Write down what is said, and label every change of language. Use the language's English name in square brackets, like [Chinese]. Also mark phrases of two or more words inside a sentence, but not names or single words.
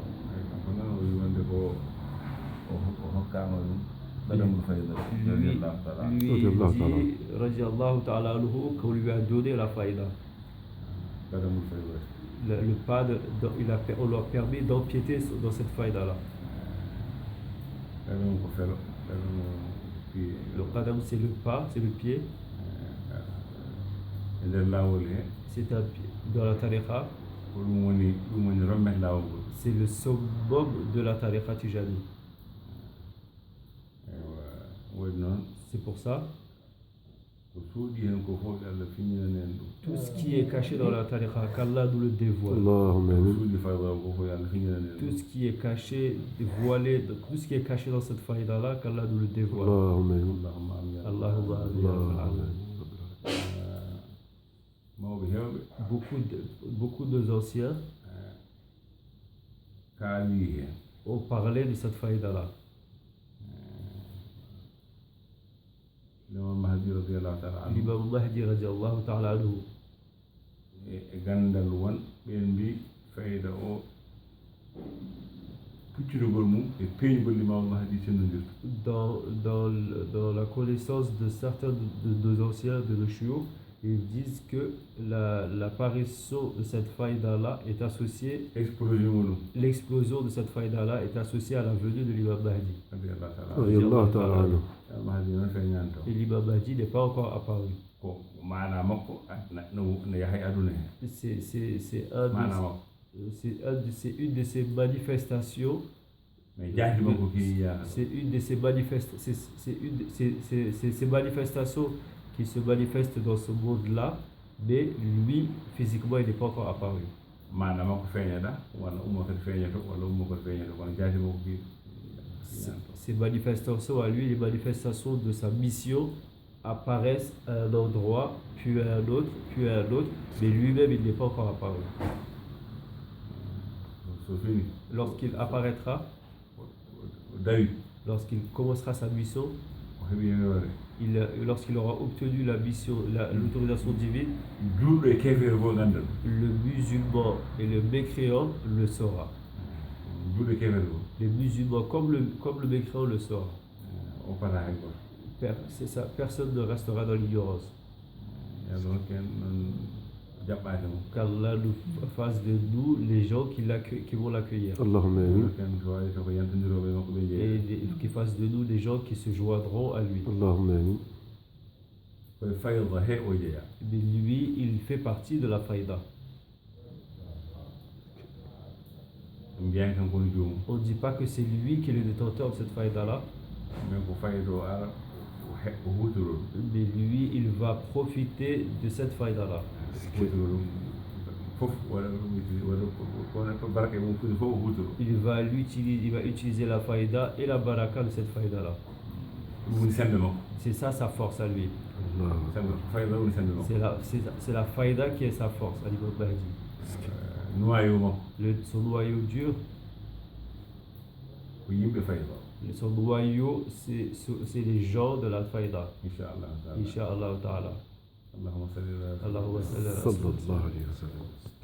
[Fula] Kanko noon o wi wonde ko o hokkama ɗum ɗaɗamul fayda [Arabic] رضي الله تعالى. [French] Lui dit, [Arabic] رضي الله تعالى عنه, [French] qu'on lui a donné la faïda. [Fula] ɗaɗamul fayda. [French] Le pas on leur a permis d'empiéter dans cette faïda-là. [Fula] ɗaɗamu ko felo ɗaɗamu piye [French] Le qadam, c'est le pas, c'est le pied. [Fula] e nder lawol he [French] C'est un pied. Dans la tariqa, [Fula] ko ɗum woni remmet lawol ngol. [French] c'est le summum de la tariqa Tijani. [Fula] waɗi noon [French] C'est pour ça, [Fula] ko suuɗi hen ko fof Allah fiñinen en ɗum. [French] tout ce qui est caché dans la tariqa, qu'Allah nous le dévoile. [Arabic] اللهم آمين. [Fula] suuɗi fayda ko fof Allah fiñinen en [French] Tout [Fula] ɗum. [French] ce qui est caché, dévoilé, tout ce qui est caché dans cette faïda-là, qu'Allah nous le dévoile. [Arabic] اللهم آمين. اللهم آمين. اللهم آمين يا رب العالمين. [Fula] mawɓe hewɓe [French] Beaucoup de anciens [Fula] kaali hen [French] ont parlé de cette faïda-là. [Arabic] l'imam Mahdi رضي الله تعالى عنه L'imam Mahdi رضي الله تعالى عنه, [Fula] e gandal won ɓen mbi fayda o puccitugol mum e peeñugol l'imam Mahdi sennodirta. [French] dans la connaissance de certains de nos anciens, de nos chiours, ils disent que l'apparition de cette faïda-là est associée, [Fula] explosion muɗum [French] l'explosion de cette faïda-là est associée à la venue de l'imam Mahdi. [Arabic] رضي الله تعالى عنه. رضي الله تعالى عنه. [Fula] Mahdi noon feeñani taw [French] Et l'imam Mahdi n'est pas encore apparu. [Fula] ko maana makko no yahay aduna he [French] c'est un [Fula] maana makko [French] c'est une de ces manifestations. [Fula] mais jaati makko ki ya [French] C'est une de ces ces manifestations qui se manifestent dans ce monde-là, mais lui, physiquement, il n'est pas encore apparu. [Fula] maana makko feeñata walla ummo kadi feeñato walla ummo kadi feeñato kono jaati makko ki [French] Ces manifestations à lui, les manifestations de sa mission apparaissent à un endroit, puis à un autre, puis à un autre, mais lui-même, il n'est pas encore apparu. [Fula] so fini [French] Lorsqu'il apparaîtra, [Fula] dawi [French] lorsqu'il commencera sa mission, [Fula] o heɓi yewere [French] lorsqu'il aura obtenu la mission, l'autorisation divine, [Fula] juulɗo e kefere fof gandan [French] le musulman et le mécréant le saura. [Fula] juulɗo e kefere fof [French] Les musulmans comme le mécréant le saura. [Fula] o pata hay goto [French] C'est ça, personne ne restera dans l'ignorance. [Fula] yallo hokken noon jaɓɓade mo [French] Qu'Allah nous fasse de nous les gens qui vont l'accueillir. [Arabic] اللهم آمين. [Fula] hokken so wawi taw ko yantodiroɓe makko ɓe jeeyi [French] Et qu'il fasse de nous des gens qui se joindront à lui. [Arabic] اللهم آمين. [Fula] koye fayda he o jeeya [French] Mais lui, il fait partie de la faïda. [Fula] ɗum mbiyani tan kono joomum [French] On ne dit pas que c'est lui qui est le détenteur de cette faïda-là, [Fula] mais ko fayda o ara o hutorol [French] mais lui, il va profiter de cette faïda-là. [Fula] hutorol fof waɗa kono to barake mum fuɗi fof o hutoro [French] Il va utiliser la faïda et la baraka de cette faïda-là. [Fula] ɗum woni sembe makko [French] C'est ça sa force à lui. [Fula] Allah. sembe fayda woni sembe makko [French] C'est la faïda qui est sa force à l'imam Mahdi. [Fula] noyo makko [French] Son noyau dur, [Fula] ko yimɓe fayda [French] son noyau, c'est les gens de la faïda. [Arabic] إن شاء الله تعالى إن شاء الله تعالى. اللهم صل على اللهم صل على صلى الله عليه وسلم.